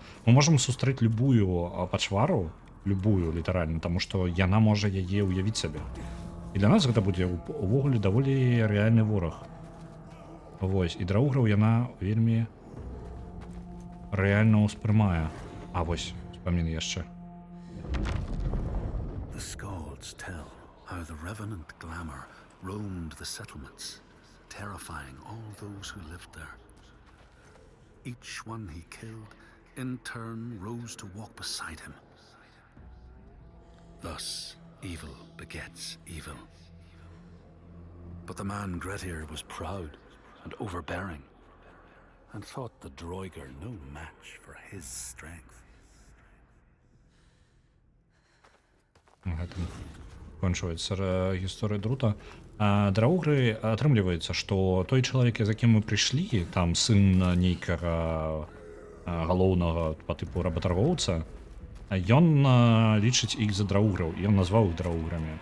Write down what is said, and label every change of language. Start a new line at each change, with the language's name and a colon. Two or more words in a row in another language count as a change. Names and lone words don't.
Belarusian: Мы можам сустрэць любую пачвару, любую, літаральна, таму што яна можа яе ўявіць сабе. І для нас гэта будзе увогуле даволі рэальны вораг. Вось, і драуграў яна вельмі рэальна ўспрымае. А вось, успамін яшчэ.
English: The Skalds tell how the revenant glamour roamed the settlements, terrifying all those who lived there. Each one he killed, in turn, rose to walk beside him. Thus, evil begets evil. But the man Grettir was proud and overbearing, and thought the Droigar no match for his strength.
Belarusian: Гэтым кончваецца гісторыя Друта. Драугры атрымліваецца, што той чалавек, за кім мы прыйшлі, там сын нейкага галоўнага па тыпу работаргоўца, ён лічыць іх за драуграў, ён назваў іх драуграмі.